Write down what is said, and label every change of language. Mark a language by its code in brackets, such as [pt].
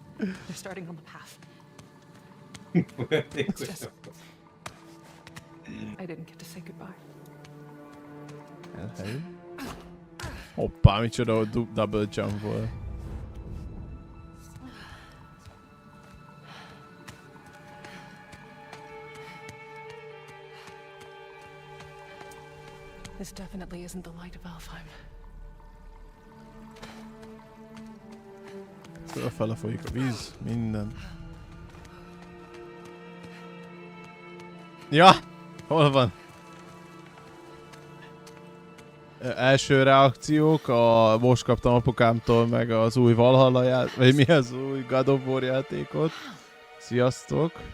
[en] They're starting on the path. It's just... I didn't get to say goodbye. Elhely. [hu] Hoppá, micsoda double jump volt. [en] This definitely isn't the light of Alfheim. [hu] Fölfele folyik a víz, minden. Ja! Hol van? Első reakciók, most kaptam apukámtól meg az új Valhalla vagy mi az új God of War Sziasztok!